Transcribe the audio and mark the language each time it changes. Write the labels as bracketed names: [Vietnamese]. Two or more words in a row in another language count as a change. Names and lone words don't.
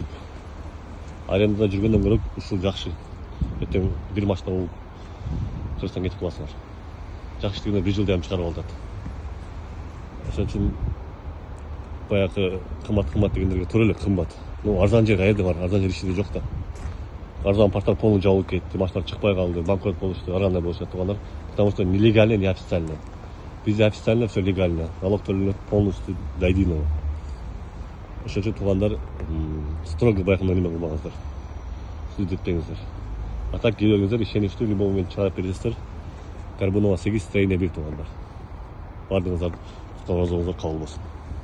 [Kyrgyz] Арендада жүргөндөн көрө ушул жакшы. Эртең бир машина болуп Кыргызстанга кетип каласыңар. Жакшы дегенде 1 жылда чыгарып алат. Ошон үчүн баягы кымбат дегендерге туура эле кымбат. Арзан жер каерде бар, арзан жер ичинде жок да. Арзан парктар полный жабылып кетти, машиналар чыкпай калды, банкрот болушту, ар кандай болушат туугандар. [Russian] Потому что нелегально, не официально. Bizde официально все легально. Налог төлөнөт полностью до единого. [Kyrgyz] Ошон үчүн туугандар строго баягындай неме кылмаңыздар. Сүздөтпеңиздер. А так келиңиздер, ишеничтүү [Russian] любой момент [Kyrgyz] чыгарып бересиздер. Карбонова 8 строение бир туугандар. Бардыгыңыздар кутман болсуңуздар, кабыл болсун.